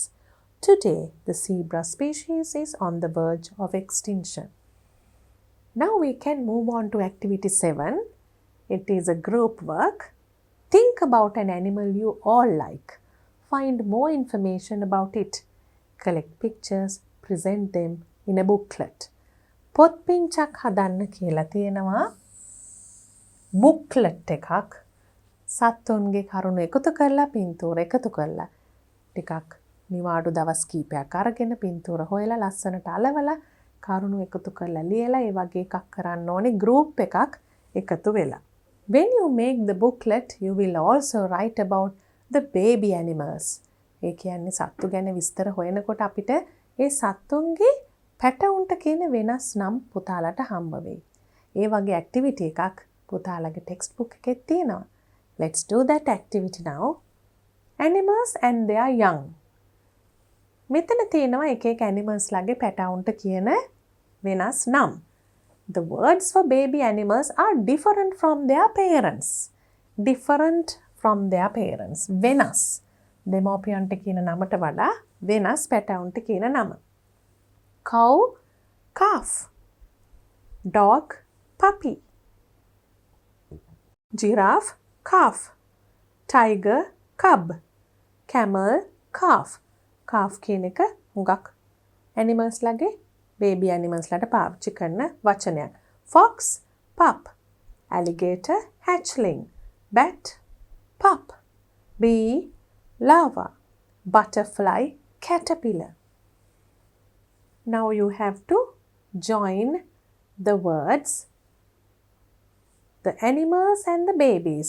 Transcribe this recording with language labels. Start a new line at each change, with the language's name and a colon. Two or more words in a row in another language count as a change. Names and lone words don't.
English: Today, the zebra species is on the verge of extinction. Now we can move on to activity 7. It is a group work. Think about an animal you all like. Find more information about it. Collect pictures, present them in a booklet.
Sinhala: පොත් පිංචක් හදන්න කියලා තියෙනවා. බුක්ලට් එකක් සත්තුන්ගේ කරුණු එකතු කරලා පින්තූර එකතු කරලා ටිකක් නිවාඩු දවස් කීපයක් අරගෙන පින්තූර හොයලා ලස්සනට අලවලා කරුණු එකතු කරලා ලියලා ඒ වගේ එකක් කරන්න ඕනේ ගෲප් එකක් එකතු වෙලා.
English: When you make the booklet, you will also write about the baby animals.
Sinhala: ඒ කියන්නේ සත්තු ගැන විස්තර හොයනකොට අපිට ඒ සත්තුන්ගේ පැටවුන්ට කියන වෙනස් නම් පුතාලට හම්බ වෙයි. ඒ වගේ ඇක්ටිවිටි එකක් පුතාලගේ
English: text book
Sinhala: එකේ තියෙනවා.
English: Let's do that activity now. Animals and their young.
Sinhala: මෙතන තියෙනවා එක එක animals ලගේ පැටවුන්ට කියන වෙනස් නම්.
English: The words for baby animals are different from their parents. Different from their parents.
Sinhala: වෙනස්. දෙමෝපියන්ට කියන නමට වඩා වෙනස් පැටවුන්ට කියන නම.
English: Cow, calf. Dog, puppy. Giraffe, calf. Tiger, cub. Camel, calf. Calf කියන එක හුඟක් animals ලගේ baby animals ලට පාවිච්චි කරන වචනයක්. Fox, pup. Alligator, hatchling. Bat, pup. Bee, larva. Butterfly, caterpillar. Now you have to join the words, the animals and the babies.